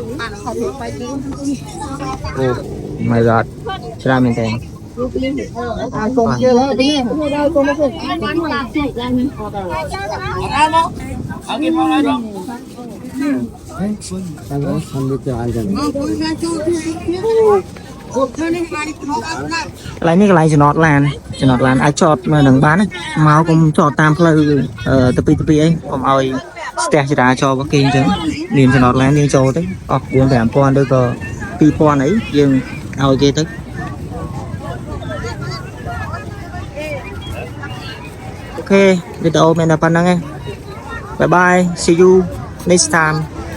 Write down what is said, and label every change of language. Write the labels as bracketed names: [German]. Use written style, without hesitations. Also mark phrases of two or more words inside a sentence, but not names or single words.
[English] my god [Khmer] ច្រើនមែនតើកុំជឿហើយទីកុំមកអត់គេមកហើយបង កន្លែងនេះកន្លែងចំណតឡានអាចចតនៅនឹងបានមកកុំ ចតតាមផ្លូវទៅពីអីកុំឲ្យស្ទះចរាចរណ៍របស់គេអញ្ចឹងមានចំណតឡានយើងចូលទៅអស់ 4-5,000 ឬក៏2,000អីយើងឲ្យគេទៅអូខេវីដេអូមានតែប៉ុណ្្នឹងឯង [English] bye bye see you next time